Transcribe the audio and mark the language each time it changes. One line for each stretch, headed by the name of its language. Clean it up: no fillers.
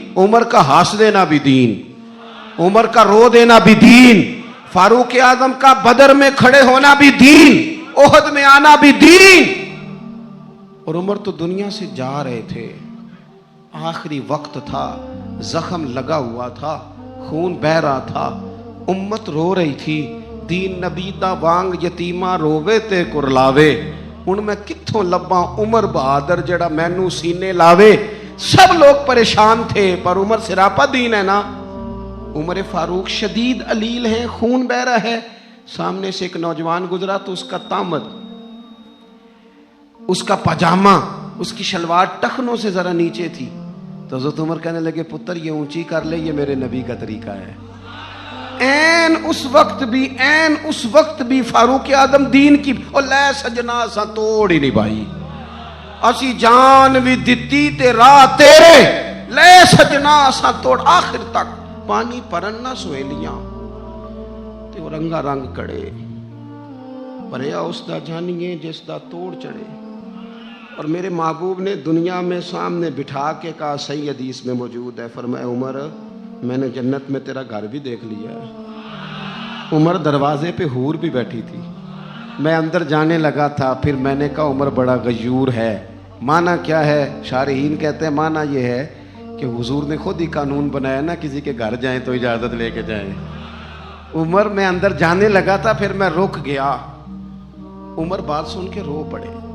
Urdu: عمر کا ہنس دینا بھی دین، عمر کا رو دینا بھی دین، فاروق اعظم کا بدر میں کھڑے ہونا بھی دین، احد میں آنا بھی دین. اور عمر تو دنیا سے جا رہے تھے، آخری وقت تھا، زخم لگا ہوا تھا، خون بہ رہا تھا، امت رو رہی تھی.
Punjabi: دین نبی دا وانگ یتیمہ رووے تے کرلاوے، ان میں کتھوں لباں عمر بہادر جڑا مینوں سینے لاوے.
Urdu: سب لوگ پریشان تھے پر عمر سراپا دین ہے نا. عمر فاروق شدید علیل ہیں، خون بہ رہا ہے. سامنے سے ایک نوجوان گزرا تو اس کا تامد، اس کا پاجامہ، اس کی شلوار ٹخنوں سے ذرا نیچے تھی. تو حضرت عمر کہنے لگے پتر یہ اونچی کر لے، یہ میرے نبی کا طریقہ ہے.
Punjabi: این اس وقت بھی فاروق اعظم دین کی اور لے سجنا سا توڑ ہی نہیں بھائی، اسی جان بھی دتی تے راہ تیرے، لے سجنا سا توڑ آخر تک. پانی پرن نہ سویلیاں تے وہ رنگا رنگ کڑے، پریا اس دا جانیے جس دا توڑ چڑھے.
Urdu: اور میرے محبوب نے دنیا میں سامنے بٹھا کے کہا، صحیح حدیث میں موجود ہے، فرمایا عمر میں نے جنت میں تیرا گھر بھی دیکھ لیا ہے۔ عمر دروازے پہ حور بھی بیٹھی تھی، میں اندر جانے لگا تھا، پھر میں نے کہا عمر بڑا غیور ہے۔ معنی کیا ہے؟ شارحین کہتے ہیں معنی یہ ہے کہ حضور نے خود ہی قانون بنایا نا، کسی کے گھر جائیں تو اجازت لے کے جائیں۔ عمر میں اندر جانے لگا تھا، پھر میں رک گیا۔ عمر بات سن کے رو پڑے۔